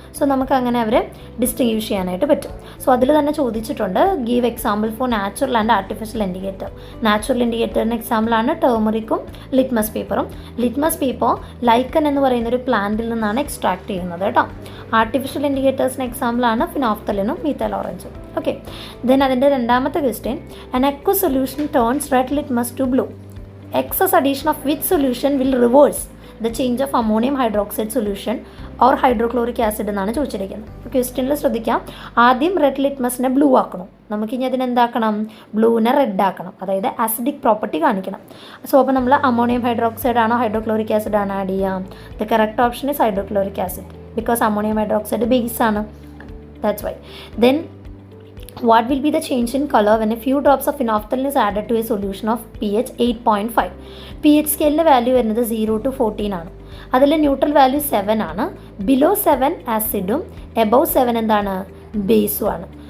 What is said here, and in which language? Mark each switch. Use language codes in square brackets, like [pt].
[ml] So നമുക്ക് അങ്ങനെ അവരെ ഡിസ്റ്റിങ്വിഷ് ചെയ്യാനായിട്ട് പറ്റും. സോ അതിൽ തന്നെ ചോദിച്ചിട്ടുണ്ട് [en] Give example for natural and artificial indicator. [ml] Natural ഇൻഡിക്കേറ്ററിന് എക്സാമ്പിളാണ് ടേമറിക്കും ലിറ്റ്മസ് പേപ്പറും. ലിറ്റ്മസ് പേപ്പർ ലൈക്കൻ എന്ന് പറയുന്നൊരു പ്ലാന്റിൽ നിന്നാണ് എക്സ്ട്രാക്ട് ചെയ്യുന്നത് കേട്ടോ. ആർട്ടിഫിഷ്യൽ ഇൻഡിക്കേറ്റേഴ്സിന് എക്സാമ്പിളാണ് ഫിനോഫ്തലിനും മീഥൈൽ ഓറഞ്ചും. [en] okay, then [ml] അതിൻ്റെ രണ്ടാമത്തെ question, [en] an aqueous solution turns red litmus to blue. Excess addition of which solution will reverse the change of ammonium hydroxide solution or hydrochloric acid [ml] എന്നാണ് ചോദിച്ചിരിക്കുന്നത്. ക്വസ്റ്റ്യനിൽ ശ്രദ്ധിക്കാം, ആദ്യം റെഡ് ലിറ്റ്മസിനെ ബ്ലൂ ആക്കണം, നമുക്കിനി അതിനെന്താക്കണം, ബ്ലൂവിനെ റെഡ് ആക്കണം, അതായത് ആസിഡിക് പ്രോപ്പർട്ടി കാണിക്കണം. സോ അപ്പോൾ നമ്മൾ അമോണിയം ഹൈഡ്രോക്സൈഡ് ആണോ ഹൈഡ്രോക്ലോറിക് ആസിഡ് ആണോ ആഡ് ചെയ്യാം? [en] The correct option is hydrochloric acid, because ammonium hydroxide base ആണ്, that's why. Then what will be the change in color when a few drops of phenolphthalein is added to a solution of pH 8.5? [ml] pH സ്കെയിലിൻ്റെ value വരുന്നത് 0 to 14 ആണ്. അതിൽ neutral value 7 ആണ്. Below 7 ആസിഡും above 7 എന്താണ്, ബേസും ആണ്.